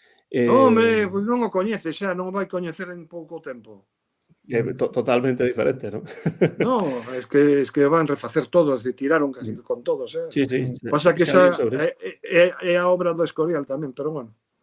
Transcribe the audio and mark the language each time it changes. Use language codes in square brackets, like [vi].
[gl] Pois non o coñece xa, non o vai coñecer en pouco tempo. Totalmente diferente, non? [es] No, es que van refacer todo, es decir, tiraron casi con todos, Sí. [gl] Pasa que esa é a obra do Escorial tamén, pero bueno.